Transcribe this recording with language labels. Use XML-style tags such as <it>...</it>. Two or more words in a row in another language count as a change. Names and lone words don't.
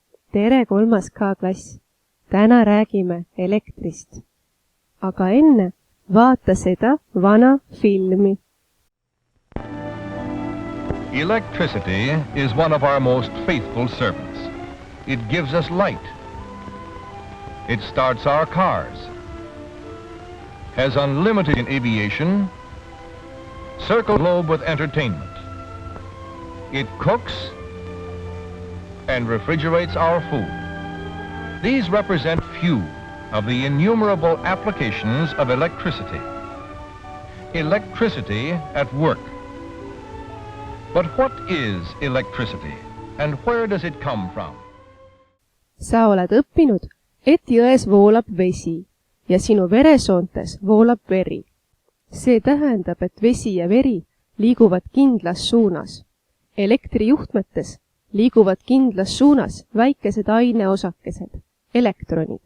<et>Tere 3. K-klass! Täna räägime elektrist. Aga enne vaata seda vana filmi.</et> <en>Electricity is one of our most faithful servants. It gives us light. It starts our cars. Has unlimited in aviation. Circle the globe with entertainment. It cooks and refrigerates our food. These represent few of the innumerable applications of electricity. Electricity at work. But what is electricity and where does it come from?</en> <et>Sa oled õppinud, et jões voolab vesi ja sinu veresoontes voolab veri. See tähendab, et vesi ja veri liiguvad kindlas suunas. Elektrijuhtmetes liiguvad kindlas suunas väikesed aineosakesed, elektronid.</et>